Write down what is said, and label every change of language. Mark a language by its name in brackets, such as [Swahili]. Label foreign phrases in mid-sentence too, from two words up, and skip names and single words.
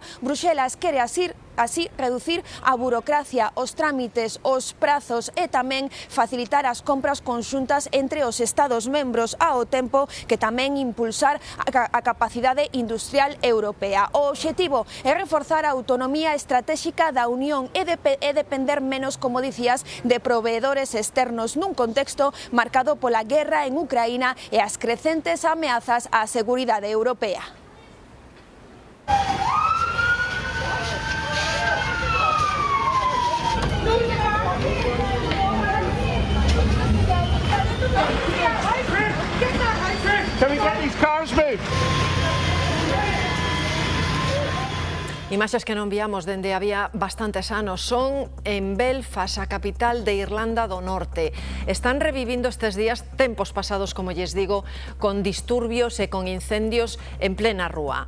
[Galician] Bruxelas quere así reducir a burocracia, os trámites, os prazos e tamén facilitar as compras conxuntas entre os Estados membros, ao tempo que tamén impulsar a capacidade industrial europea. O obxectivo é reforzar a autonomía estratégica da Unión e depender menos, como dicías, de proveedores externos nun contexto marcado pola guerra en Ucraína e as crecentes ameazas á seguridade europea. [English] Can we get these cars moved? [Galician] Imaxes que non víamos dende había bastantes anos son en Belfast, a capital de Irlanda do Norte. Están revivindo estes días tempos pasados, como lles digo, con disturbios e con incendios en plena rúa.